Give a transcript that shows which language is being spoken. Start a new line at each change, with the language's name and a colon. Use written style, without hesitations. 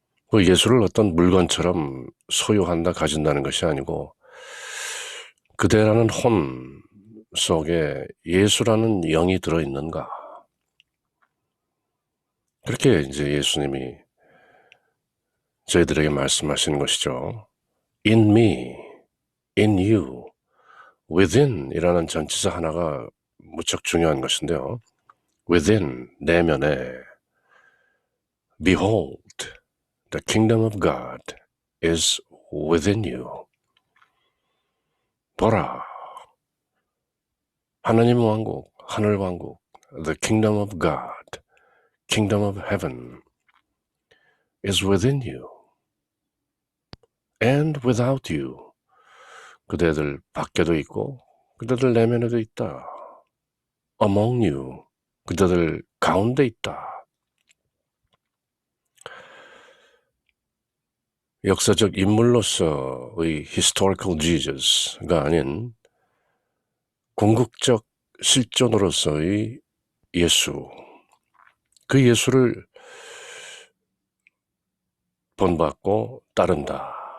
Korean: 그 예수를 어떤 물건처럼 소유한다, 가진다는 것이 아니고 그대라는 혼 속에 예수라는 영이 들어있는가? 그렇게 이제 예수님이 저희들에게 말씀하시는 것이죠.
English: In me, in you, within
Korean: 이라는 전치사 하나가 무척 중요한 것인데요.
English: within,
Korean: 내면에,
English: behold, the kingdom of God is within you.
Korean: 보라, 하나님 왕국, 하늘 왕국,
English: the kingdom of God, kingdom of heaven is within you. And without you.
Korean: 그대들 밖에도 있고 그대들 내면에도 있다.
English: Among you.
Korean: 그대들 가운데 있다. 역사적 인물로서의 historical Jesus가 아닌 궁극적 실존으로서의 예수, 그 예수를 본받고 따른다.